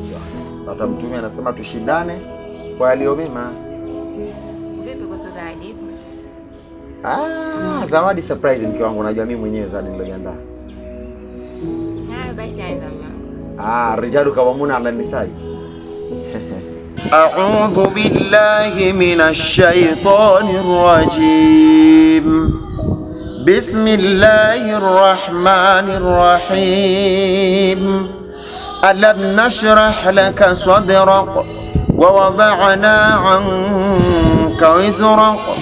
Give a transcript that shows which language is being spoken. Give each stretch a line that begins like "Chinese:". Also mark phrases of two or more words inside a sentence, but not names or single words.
Swahili: Hata Mtume anasema tushindane kwa yaliyo mema. Vipi kwa sasa zawadi? Zawadi surprise mke wangu, najua mimi mwenyewe zawadi niloiandaa. Basi anza mama.
Arabic: الرجال قوامون على النساء. أعوذ بالله من الشيطان الرجيم. بسم الله الرحمن الرحيم. ألم نشرح لك صدرك ووضعنا عنك وزرك